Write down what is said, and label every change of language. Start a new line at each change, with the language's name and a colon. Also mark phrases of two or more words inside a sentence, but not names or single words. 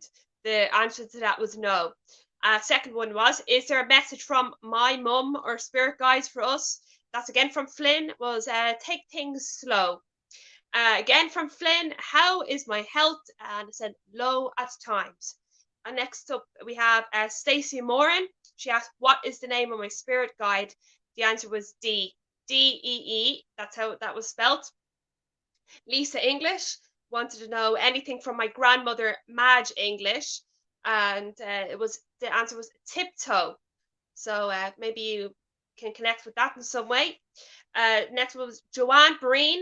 English: The answer to that was no. Second one was, is there a message from my mum or spirit guides for us? That's again from Flynn, was take things slow. Again from Flynn, how is my health? And it said low at times. And next up we have Stacey Moran. She asked, what is the name of my spirit guide? The answer was D. D-E-E. That's how that was spelled. Lisa English wanted to know anything from my grandmother Madge English. And the answer was tiptoe. So maybe you can connect with that in some way. Next was Joanne Breen.